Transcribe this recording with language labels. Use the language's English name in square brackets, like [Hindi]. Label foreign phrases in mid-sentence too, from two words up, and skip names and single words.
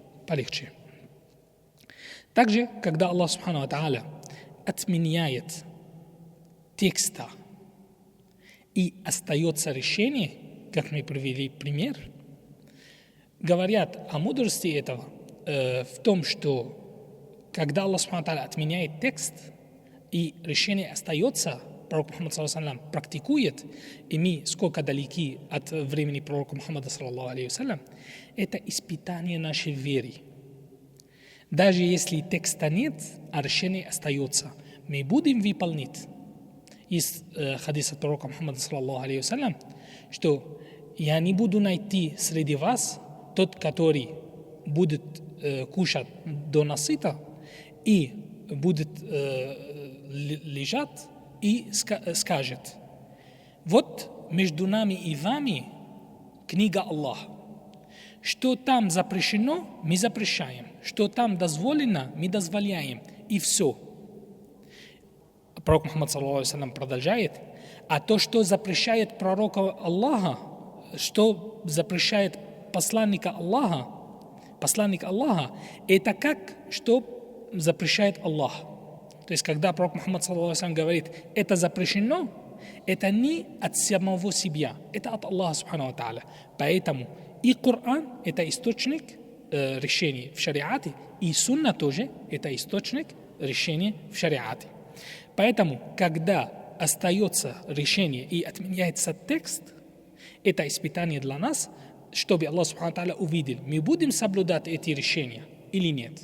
[Russian] Также, когда Аллах [Arabic] سبحانه تعالى [Russian] отменяет текста и остается решение, как мы привели пример, говорят о мудрости этого в том, что когда Аллах [Arabic] سبحانه تعالى [Russian] отменяет текст и решение остается, пророк Мухаммад [Arabic] صلى الله عليه وسلم [Russian] практикует, и мы сколько далеки от времени пророка Мухаммада [Arabic] صلى الله عليه وسلم, [Russian] это испытание нашей веры. Даже если текста нет, а решение остается, мы будем выполнять. Из хадиса пророка Мухаммада [Arabic] صلى الله عليه وسلم, [Russian] что я не буду найти среди вас тот, который будет кушать до насыта и будет лежать и скажет: вот между нами и вами книга Аллаха. Что там запрещено, мы запрещаем. Что там дозволено, мы дозволяем. И все. Пророк Мухаммад [Arabic] صلى الله عليه وسلم [Russian] продолжает: а то, что запрещает пророка Аллаха, что запрещает посланник Аллаха, это как, что запрещает Аллах. То есть, когда пророк Мухаммад [Arabic] صلى الله عليه وسلم [Russian] говорит: это запрещено, это не от самого себя, это от Аллаха [Arabic] سبحانه تعالى. [Russian] Поэтому и Коран – это источник решения в шариате, и сунна тоже – это источник решения в шариате. Поэтому, когда остается решение и отменяется текст, это испытание для нас, чтобы Аллах [Arabic] سبحانه تعالى [Russian] увидел, мы будем соблюдать эти решения или нет.